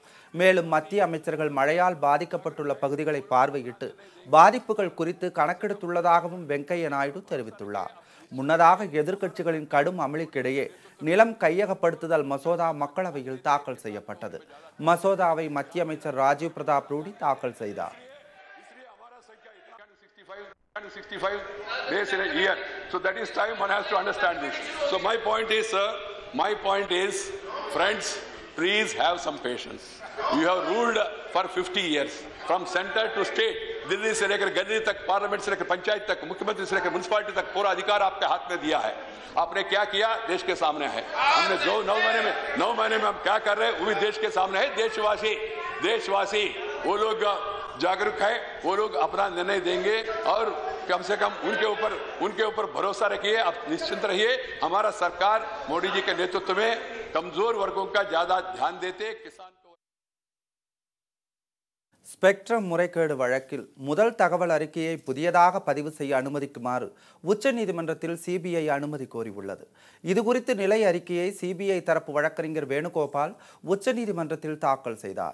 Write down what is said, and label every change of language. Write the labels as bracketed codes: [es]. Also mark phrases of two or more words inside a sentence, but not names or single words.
[ta] மேலும் மத்திய அமைச்சர்கள் மழையால் பாதிக்கப்பட்டுள்ள பகுதிகளை பார்வையிட்டு பாதிப்புகள் குறித்து கணக்கெடுத்துள்ளதாகவும் வெங்கையா நாயுடு தெரிவித்துள்ளார். முன்னதாக எதிர்க்கட்சிகளின் கடும் அமளிக்கிடையே நிலம் கையகப்படுத்துதல் மசோதா மக்களவையில் தாக்கல் செய்யப்பட்டது. மசோதாவை மத்திய அமைச்சர் ராஜீவ் பிரதாப் ரூடி தாக்கல் செய்தார். [en] 65 days in a year. So that is time one has to understand this. So my point is, sir, Friends, please have some patience. You have ruled for 50 years from center to state. [hi] दिल्ली से लेकर गली तक, पार्लियामेंट से लेकर पंचायत तक, मुख्यमंत्री से लेकर म्युनिसिपैलिटी तक पूरा अधिकार आपके हाथ में दिया है. आपने क्या किया देश के सामने है. हमने जो 9 महीने में हम क्या कर रहे हैं वो भी देश के सामने है. देशवासी वो लोग जागरूक है, वो लोग अपना निर्णय देंगे और कम से कम उनके ऊपर भरोसा रखिए. आप निश्चिंत रहिए. हमारा सरकार मोदी जी के नेतृत्व में कमजोर वर्गों का ज्यादा ध्यान देते. किसान [ta] ஸ்பெக்ட்ரம் முறைகேடு வழக்கில் முதல் தகவல் அறிக்கையை புதியதாக பதிவு செய்ய அனுமதிக்குமாறு உச்சநீதிமன்றத்தில் சிபிஐ அனுமதி கோரியுள்ளது. இதுகுறித்து நிலை அறிக்கையை சிபிஐ தரப்பு வழக்கறிஞர் வேணுகோபால் உச்சநீதிமன்றத்தில் தாக்கல் செய்தார்.